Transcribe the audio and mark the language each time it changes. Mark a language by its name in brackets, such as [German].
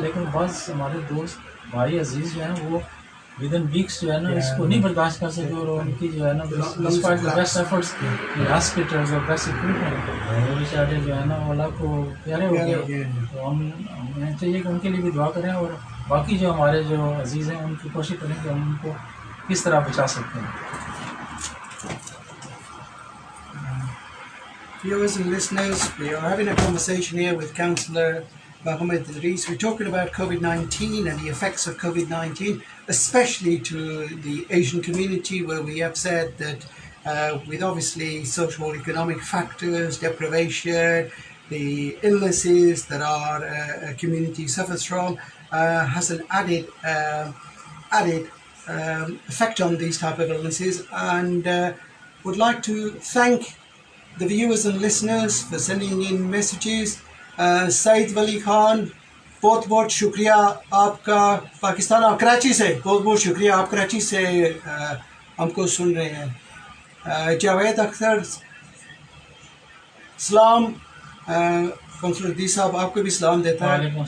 [Hindi] लेकिन बस हमारे दोस्त भाई अजीज़ जो हैं वो [English] within weeks [Hindi] जो है ना इसको नहीं बर्दाश्त कर सके और उनकी जो है ना बेस्ट एफर्ट्स हॉस्पिटल्स और बेस्ट इक्विपमेंट वो बेचारे जो है ना अल्लाह को प्यारे हो गए। तो हमें चाहिए कि उनके लिए भी दुआ करें और बाकी जो हमारे जो अजीज़ हैं उनकी कोशिश करें कि हम उनको किस तरह बचा सकते हैं। [English] Viewers and listeners, we are having a conversation here with Councillor Mohammed Idrees. We're talking about COVID-19 and the effects of COVID-19, especially to the Asian community, where we have said that with obviously social economic factors, deprivation, the illnesses that our community suffers from has an added effect on these type of illnesses, and would like to thank the viewers and listeners for sending in messages. [Hindi] Said Wali Khan, बहुत बहुत शुक्रिया आपका पाकिस्तान और कराची से, बहुत बहुत शुक्रिया आप कराची से हमको सुन रहे हैं। जावेद अख्तर सलाम, काउंसलर अदील साहब आपको भी सलाम देता है।